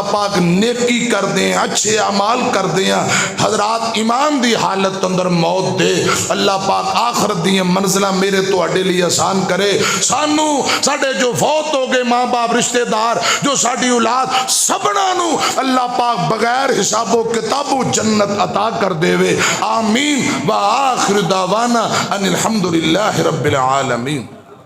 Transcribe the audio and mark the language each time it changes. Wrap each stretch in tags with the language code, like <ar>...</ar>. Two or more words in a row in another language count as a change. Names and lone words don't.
<pa>پاک نیکی کر دے، اچھے اعمال کر دے، حضرات ایمان دی حالت اندر موت دے، اللہ پاک آخرت دی منزلاں میرے تہاڈے لئی آسان کرے، سانوں ساڈے جو فوت ہو گئے ماں باپ رشتہ دار جو ساڈی اولاد سبھناں نوں اللہ پاک بغیر حسابو کتابو جنت عطا کر دیوے,</pa> <ar>آمين وآخر دعوانا أن الحمد لله رب العالمين.</ar>